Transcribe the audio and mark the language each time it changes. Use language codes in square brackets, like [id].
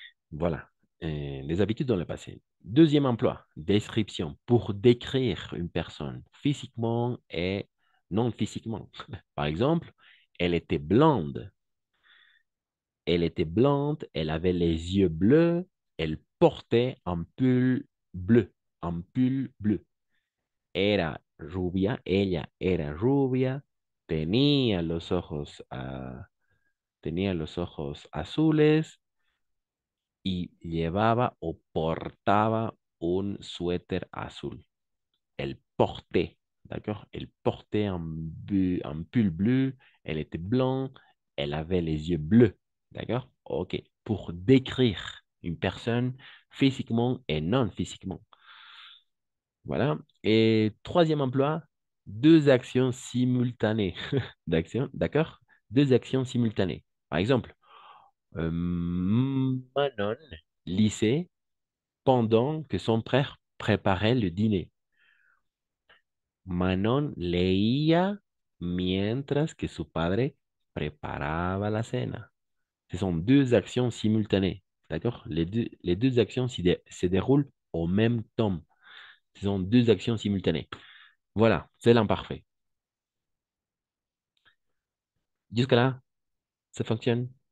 [fr] Voilà, des habitudes dans le passé. Deuxième emploi, description, pour décrire une personne physiquement et non physiquement. Par exemple, elle était blonde. Elle était blonde, elle avait les yeux bleus, elle portait un pull bleu, un pull bleu. [es] Era rubia, ella era rubia, tenía los ojos, tenía los ojos azules y llevaba o portaba un suéter azul. [fr] Elle portait, d'accord? Elle portait un pull bleu, elle était blanche, elle avait les yeux bleus, d'accord? OK. Pour décrire une personne physiquement et non physiquement. Voilà. Et troisième emploi, deux actions simultanées. D'action, d'accord? Deux actions simultanées. Par exemple, Manon lisait pendant que son frère préparait le dîner. [es] Manon leía mientras que su padre preparaba la cena. [fr] Ce sont deux actions simultanées. D'accord? Les deux actions se déroulent au même temps. Ce sont deux actions simultanées. Voilà, c'est l'imparfait. Jusque-là, ça fonctionne?